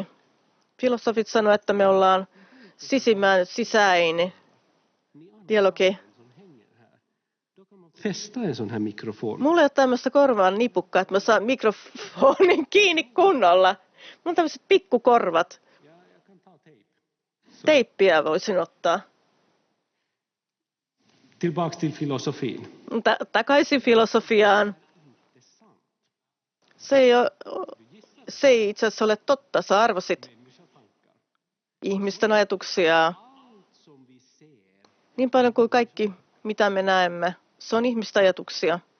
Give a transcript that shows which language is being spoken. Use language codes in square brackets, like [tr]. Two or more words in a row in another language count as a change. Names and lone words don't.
[fi] Filosofit sanovat, että me ollaan sisimmän sisäinen dialogi. Mulla ei ole tämmöistä korvaan nipukkaa, että mä saan mikrofonin kiinni kunnolla. Mulla on tämmöiset pikkukorvat. Teippiä voisin ottaa. [sv] Tillbaks till filosofin. [fi] Takaisin filosofiaan. Se ei itse asiassa ole totta. Sä arvasit ihmisten ajatuksia niin paljon kuin kaikki, mitä me näemme. Se on ihmisten ajatuksia.